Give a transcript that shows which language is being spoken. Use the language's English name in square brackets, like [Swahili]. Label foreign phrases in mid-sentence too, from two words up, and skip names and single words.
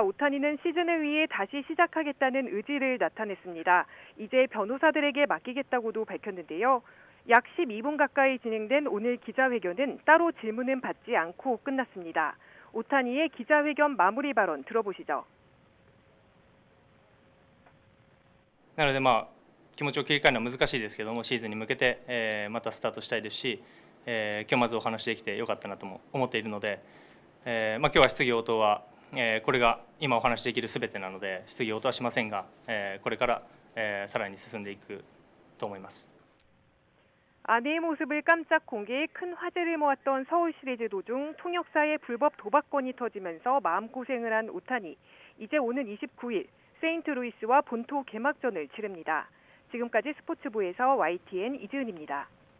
[Korean] 오타니는 시즌을 위해 다시 시작하겠다는 의지를 나타냈습니다. 이제 변호사들에게 맡기겠다고도 밝혔는데요. 약 12분 가까이 진행된 오늘 기자회견은 따로 질문은 받지 않고 끝났습니다. 오타니의 기자회견 마무리 발언 들어보시죠. [Japanese] なので気持ちを切り替えるのは難しいですけども、シーズンに向けてまたスタートしたいですし、今日まずお話できてよかったなとも思っているので、今日は質疑応答はこれが今お話しできるすべてなので質疑応答はしませんが、これからさらに進んでいくと思います。 [Korean] 아내의 모습을 깜짝 공개해 큰 화제를 모았던 서울 시리즈 도중 통역사의 불법 도박건이 터지면서 마음고생을 한 오타니. 이제 오는 29일 세인트루이스와 본토 개막전을 치릅니다. 지금까지 스포츠부에서 YTN 이지은입니다.